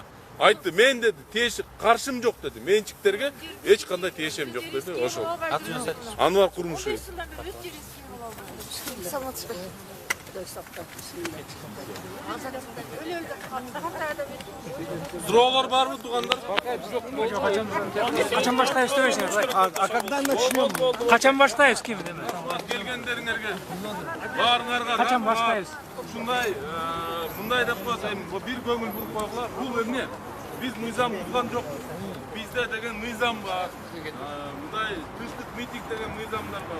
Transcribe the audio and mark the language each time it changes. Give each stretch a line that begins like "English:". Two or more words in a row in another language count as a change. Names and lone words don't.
Kyrgyz: Айтты, мен деди, каршым жок деди. Менчиктерге эч кандай тиешем жок деди. Ошол. Анвар Курмушев. Суроолор барбы, туугандар? Качан баштайбыз дебейсиңер?
Russian: А когда начнем?
Kyrgyz: Качан баштайбыз ким? Келгендериңерге баарыңарга качан баштайбыз? Ушундай, мындай деп коесем, бир көңүл буруп койгула. Бул эмне? Биз мыйзам бузган жокпуз. Бизде деген мыйзам бар. Мындай тыштык митинг деген мыйзамдар бар.